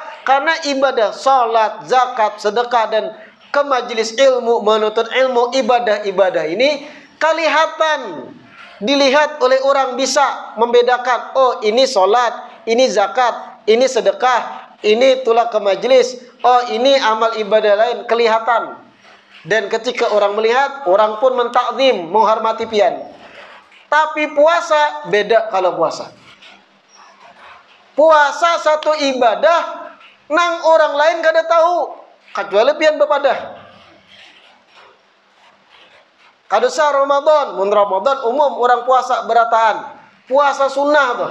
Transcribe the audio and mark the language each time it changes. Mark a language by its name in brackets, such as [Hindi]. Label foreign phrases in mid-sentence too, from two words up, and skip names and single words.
[Indonesian] Karena ibadah salat, zakat, sedekah dan ke majelis ilmu, menuntut ilmu, ibadah-ibadah ini kelihatan, dilihat oleh orang, bisa membedakan, oh ini salat, ini zakat, ini sedekah, ini tulak ke majelis, oh ini amal ibadah lain, kelihatan. Dan ketika orang melihat, orang pun mentakzim, menghormati pian. Tapi puasa beda. [Banjar] Kalau puasa satu ibadah nang orang lain kada tahu, kecuali pian bepadah. Kada sah Ramadan, mun Ramadan umum orang puasa berataan, puasa sunnah tuh.